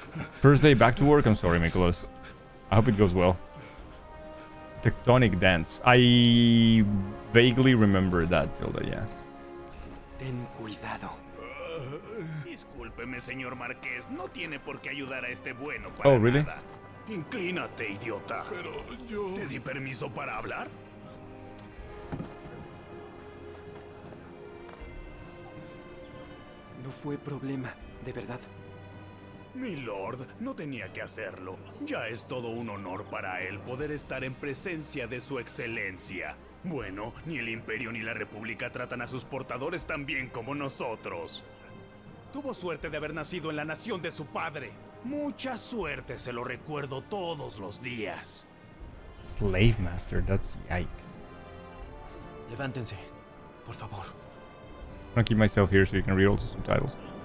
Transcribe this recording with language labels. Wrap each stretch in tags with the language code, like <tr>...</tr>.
<en>First day back to work. I'm sorry, Nicholas. I hope it goes well. Tectonic dance. I vaguely remember that, Tilda, yeah.</en> <es>Ten cuidado. Discúlpeme, señor Marqués. No tiene por qué ayudar a este bueno para</es> <en>Oh, really?</en> <es>nada. Inclínate, idiota. Pero yo... ¿Te di permiso para hablar? No fue problema, de verdad. Milord, no tenía que hacerlo. Ya es todo un honor para él poder estar en presencia de su excelencia. Bueno, ni el Imperio ni la República tratan a sus portadores tan bien como nosotros. Tuvo suerte de haber nacido en la nación de su padre. Mucha suerte, se lo recuerdo todos los días.</es> <en>Slave Master, that's yikes.</en> <es>Levántense, por favor.</es> <en>I'm gonna keep myself here so you can read all the subtitles.</en>